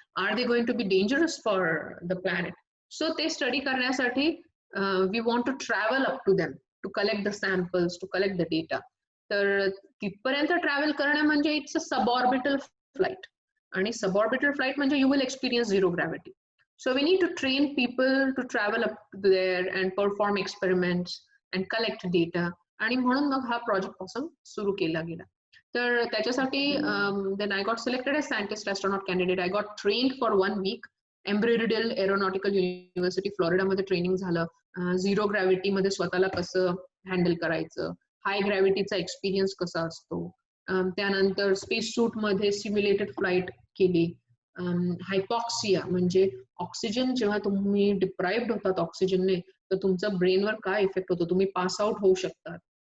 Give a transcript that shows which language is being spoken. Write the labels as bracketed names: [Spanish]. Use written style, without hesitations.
[English] Are they going to be dangerous for the planet? [Marathi] So ते study करण्यासाठी [English] We want to travel up to them, to collect the samples, to collect the data. [Marathi] तर तिथपर्यंत travel करणं म्हणजे it's a suborbital flight. आणि suborbital flight म्हणजे [English] You will experience zero gravity. So we need to train people to travel up there and perform experiments and collect data. [Marathi] आणि म्हणून मग हा प्रोजेक्ट पासून सुरू केला गेला. तर त्याच्यासाठी [English] then I got selected as scientist astronaut candidate. I got trained for 1 week. [Marathi] एम्ब्रिडल aeronautical university फ्लोरिडामध्ये training झालं. झिरो ग्रॅव्हिटी मध्ये स्वतःला कसं हँडल करायचं, हाय ग्रॅव्हिटीचा एक्सपिरियन्स कसा असतो. त्यानंतर स्पेस सूट मध्ये सिम्युलेटेड फ्लाईट केली. हायपॉक्सिया म्हणजे ऑक्सिजन जेव्हा तुम्ही डिप्राइव्ड होतात ऑक्सिजनने, तर तुमचा ब्रेनवर काय इफेक्ट होतो, तुम्ही पास आउट होऊ शकतात.